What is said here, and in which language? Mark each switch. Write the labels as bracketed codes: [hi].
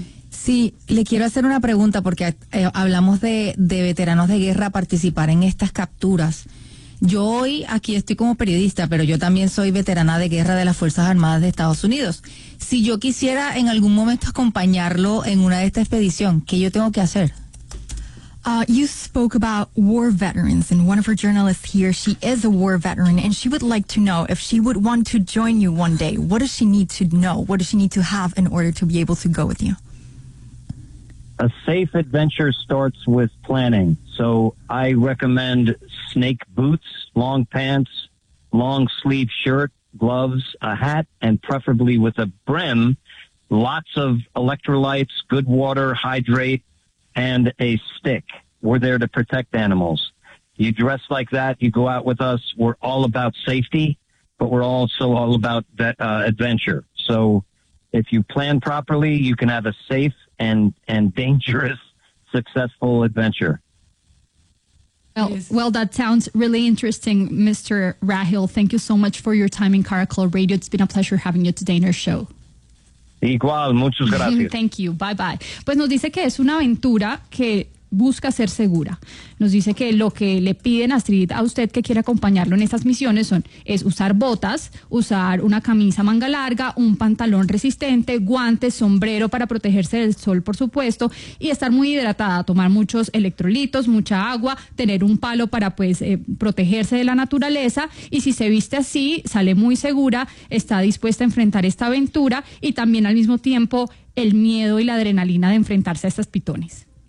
[es] Sí, le quiero hacer una pregunta porque hablamos de veteranos de guerra participar en estas capturas. Yo hoy aquí estoy como periodista, pero yo también soy veterana de guerra de las Fuerzas Armadas de Estados Unidos. Si yo quisiera en algún momento acompañarlo en una de estas expediciones, ¿qué yo tengo que hacer? [en] You spoke about war veterans, and one of our journalists here, she is a war veteran, and she would like to know if she would want to join you one day. What does she need to know? What does she need to have in order to be able to go with you? A safe adventure starts with planning. So I recommend snake boots, long pants, long sleeve shirt, gloves, a hat, and preferably with a brim, lots of electrolytes, good water, hydrate, and a stick. We're there to protect animals. You dress like that, you go out with us, we're all about safety, but we're also all about that adventure. So if you plan properly, you can have a safe and dangerous, successful adventure. Well, that sounds really interesting, Mr. Rahel. Thank you so much for your time in Caracol Radio. It's been a pleasure having you today in our show. [es] Igual, muchas gracias. [en] Thank you. Bye-bye. [es] Pues nos dice que es una aventura que busca ser segura. Nos dice que lo que le piden a Astrid, a usted que quiere acompañarlo en estas misiones, es usar botas, usar una camisa manga larga, un pantalón resistente, guantes, sombrero para protegerse del sol, por supuesto, y estar muy hidratada, tomar muchos electrolitos, mucha agua, tener un palo para protegerse de la naturaleza, y si se viste así, sale muy segura, está dispuesta a enfrentar esta aventura y también al mismo tiempo el miedo y la adrenalina de enfrentarse a estas pitones.